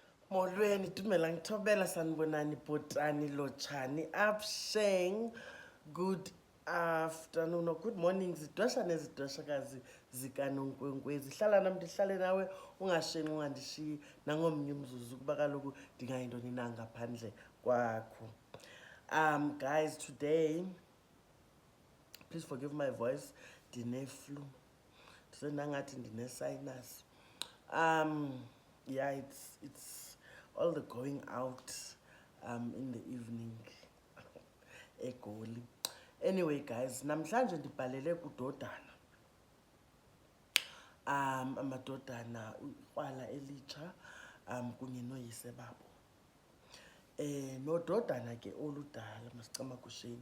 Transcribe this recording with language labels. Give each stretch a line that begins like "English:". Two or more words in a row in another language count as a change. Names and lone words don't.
Xhosa: Molweni dumela ngithobela sanibonani bhotani lotshani absheng.
English: Good afternoon or good morning
Xhosa: zidosha nezidoshokazi zikanonkwenkwezi. Hlala nami ndihlale nawe ungashengi ungandishiyi nangomnye umzuzu kuba kaloku ndingayintoni na ngaphandle kwakho.
English: Guys, today please forgive my voice,
Xhosa: ndine-flu ndisendangathi ndine-sinus.
English: Yeah, it's all the going out in the evening eGoli. Anyway guys,
Xhosa: namhlanje ndibhalele kudodana amadodana ukrwala elitsha kunye noyise babo. Nododana ke oludala masicamagusheni.